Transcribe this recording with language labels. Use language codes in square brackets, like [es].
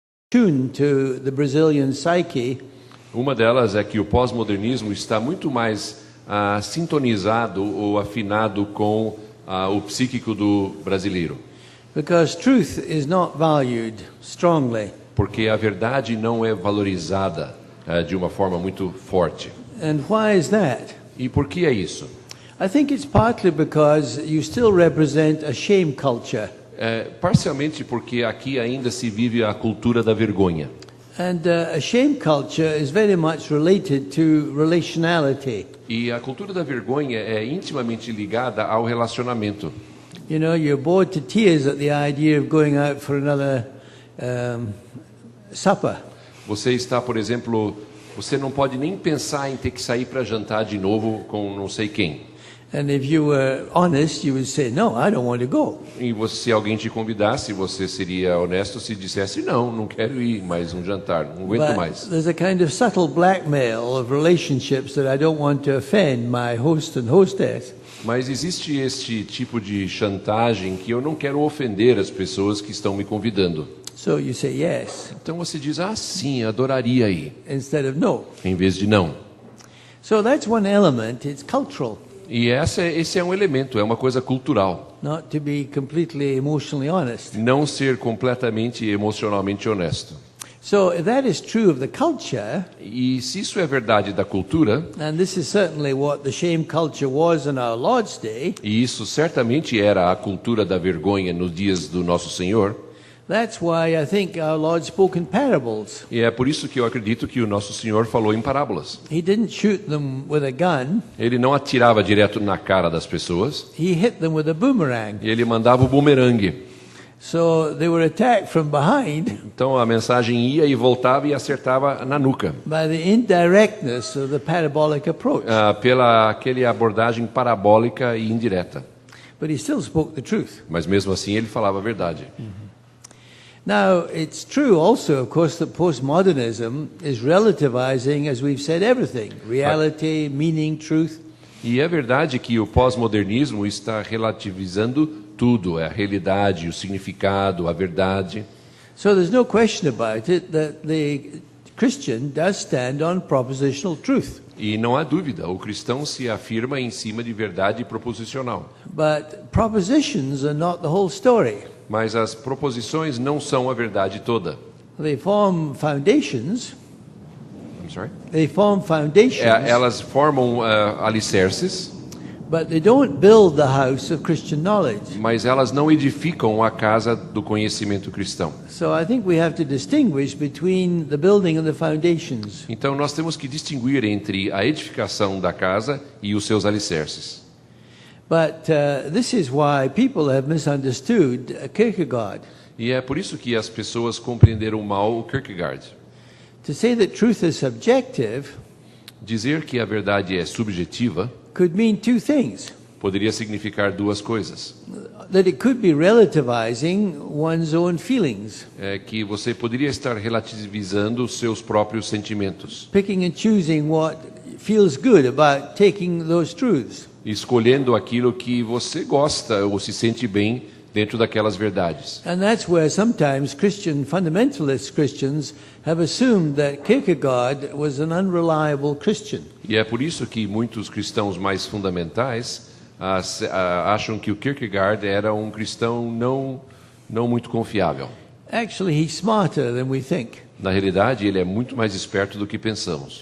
[en] tuned to the Brazilian psyche. [pt] Uma delas é que o pós-modernismo está muito mais sintonizado ou afinado com o psíquico do brasileiro. [en] Because truth is not valued strongly. [pt] Porque a verdade não é valorizada de uma forma muito forte. [en] And why is that? [pt] E por que é isso? [en] I think it's partly because you still represent a shame culture. [pt] Parcialmente porque aqui ainda se vive a cultura da vergonha. [en] And a shame culture is very much related to relationality. [pt] E a cultura da vergonha é intimamente ligada ao relacionamento. [en] You know, you're bored to tears at the idea of going out for another supper. [pt] Você está, por exemplo, você não pode nem pensar em ter que sair para jantar de novo com não sei quem. [en] And if you were honest, you would say, "No, I don't want to go." [pt] E se alguém te convidasse, você seria honesto se dissesse, não quero ir mais um jantar, não aguento [en] But [pt] mais. [en] there's a kind of subtle blackmail of relationships that I don't want to offend my host and hostess. [pt] Mas existe este tipo de chantagem que eu não quero ofender as pessoas que estão me convidando. [en] So you say yes [pt] Então você diz, sim, adoraria ir, [en] instead of no. [pt] em vez de não. [en] So that's one element, it's cultural, [pt] E esse é um elemento, é uma coisa cultural. [en] not to be completely emotionally honest. [pt] Não ser completamente emocionalmente honesto. [en] So if that is true of the culture, [pt] E se isso é verdade da cultura, [en] and this is certainly what the shame culture was in our Lord's day, [pt] e isso certamente era a cultura da vergonha nos dias do Nosso Senhor, [en] that's why I think our Lord spoke in parables. [pt] e é por isso que eu acredito que o Nosso Senhor falou em parábolas. [en] He didn't shoot them with a gun, [pt] Ele não atirava direto na cara das pessoas, [en] he hit them with a boomerang. [pt] e ele mandava o bumerangue. [en] So they were attacked from behind [pt] Então a mensagem ia e voltava e acertava na nuca, [en] by the indirectness of the parabolic approach. [pt] pela aquele abordagem parabólica e indireta. [en] But he still spoke the truth. [pt] Mas mesmo assim ele falava a verdade. [en] Now, it's true also, of course, that postmodernism is relativizing, as we've said, everything. Reality, meaning, truth. [pt] E é verdade que o pós-modernismo está relativizando tudo, a realidade, o significado, a verdade. [en] So there's no question about it that the Christian does stand on propositional truth. [pt] E não há dúvida, o cristão se afirma em cima de verdade proposicional. [en] But propositions are not the whole story. [pt] Mas as proposições não são a verdade toda. [en] They form foundations. I'm sorry? They form foundations, [pt] Elas formam alicerces, [en] but they don't build the house of Christian knowledge. [pt] mas elas não edificam a casa do conhecimento cristão. [en] So I think we have to distinguish between the building and the foundations. [pt] Então nós temos que distinguir entre a edificação da casa e os seus alicerces. [en] But this is why people have misunderstood Kierkegaard. [pt] E é por isso que as pessoas compreenderam mal o Kierkegaard. [en] To say that truth is subjective [pt] Dizer que a verdade é subjetiva [en] could mean two things. [pt] poderia significar duas coisas. [en] That it could be relativizing one's own feelings, [pt] É que você poderia estar relativizando os seus próprios sentimentos, [en] picking and choosing what feels good about taking those truths. [pt] escolhendo aquilo que você gosta ou se sente bem dentro daquelas verdades. [en] And that's where sometimes fundamentalist Christians have assumed that Kierkegaard was an unreliable Christian. [pt] E é por isso que muitos cristãos mais fundamentais acham que o Kierkegaard era um cristão não muito confiável. [en] Actually, he's smarter than we think. [pt] Na realidade, ele é muito mais esperto do que pensamos.